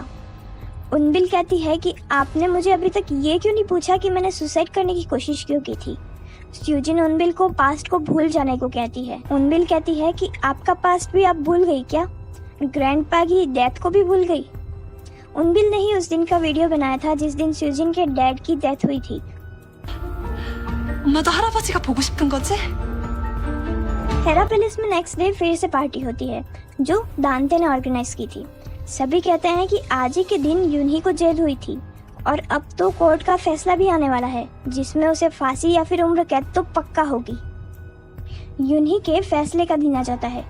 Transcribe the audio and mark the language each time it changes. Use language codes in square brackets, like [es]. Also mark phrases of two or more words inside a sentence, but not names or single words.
[hi] उनबिल कहती है कि आपने मुझे अभी तक ये क्यों नहीं पूछा कि मैंने सुसाइड करने की कोशिश क्यों की थी। स्यूजिन उनबिल को पास्ट को भूल जाने को कहती है। उनबिल कहती है कि आपका पास्ट भी आप भूल गई क्या? ग्रैंडपा की डेथ को भी भूल गई? उनबिल ने ही उस दिन का वीडियो बनाया था जिस दिन स्यूजिन के डैड की डेथ हुई थी। [ko] 엄마도 할아버지가 보고 싶은 거지? [hi] हेरा पैलेस में [en] next day [hi] फिर से पार्टी होती है जो दांते ने ऑर्गेनाइज की थी। सभी कहते हैं कि आज ही के दिन यूनही को जेल हुई थी और अब तो कोर्ट का फैसला भी आने वाला है, जिसमें उसे फांसी या फिर उम्र कैद तो पक्का होगी। यूनही के फैसले का दिन आ जाता है।